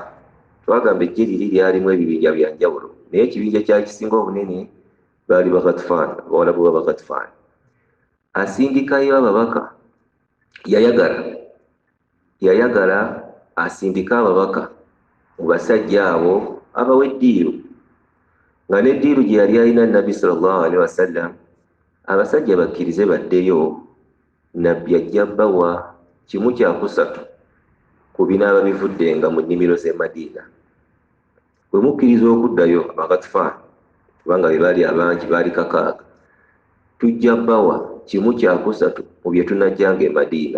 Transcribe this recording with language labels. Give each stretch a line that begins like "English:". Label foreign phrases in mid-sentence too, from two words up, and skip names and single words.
Ganda: Twagamba eggye liri lyalimu ebibinja bya njawulo, naye ekibinja kyakisinga obunene baali Baghatafan, abawalabu b'Abaghatafan. Asindikayo ababaka, yayagala asindika ababaka mu basajja abo abawa eddiiru, nga n'eddiiru gye yali alina Nabbi
Arabic: صلى الله عليه وسلم,
Ganda: abasajja bakkirize baddeyo, nabbi ajja bawa 1/3 ku binaaba bivuddenga mu nnimiro z'e Madiina. Bwe mukkiriza okuddayo Abaghatafan, kubanga be baali abangi, baali 6, tujja bawa 1/3 mu bye tunajjanga e Madiina.